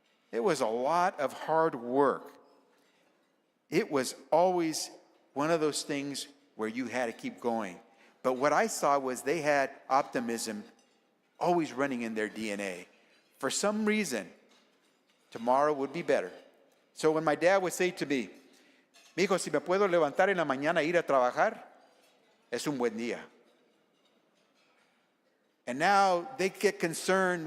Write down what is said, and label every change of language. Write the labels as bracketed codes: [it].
[en] It was a lot of hard work. It was always one of those things where you had to keep going. But what I saw was they had optimism always running in their DNA. For some reason, tomorrow would be better. So when my dad would say to me, [es] "Mijo, si me puedo levantar en la mañana e ir a trabajar, es un buen día." [en] And now they get concerned.